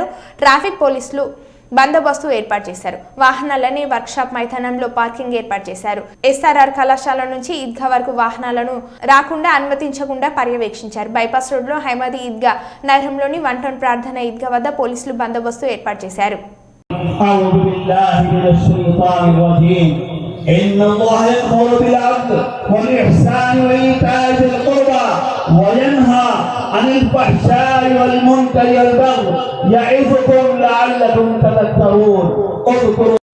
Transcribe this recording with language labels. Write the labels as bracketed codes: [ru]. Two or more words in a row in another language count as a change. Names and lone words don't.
[te] ట్రాఫిక్ పోలీసులు బందోబస్తు ఏర్పాటు చేశారు. వాహనాలని వర్క్షాప్ మైదానంలో పార్కింగ్ ఏర్పాటు చేశారు. ఎస్ఆర్ఆర్ కళాశాల నుంచి ఈద్గా వరకు వాహనాలను రాకుండా అనుమతించకుండా పర్యవేక్షించారు. బైపాస్ రోడ్లో హైమదీ ఈద్గా, నగరంలోని 1 టౌన్ ప్రార్థన ఈద్గా వద్ద పోలీసులు బందోబస్తు ఏర్పాటు చేశారు. [ar] إن الله يأمر بالعدل والإحسان وإيتاء ذي القربى وينهى عن الفحشاء والمنكر والبغي يعظكم لعلكم تذكرون اذكروا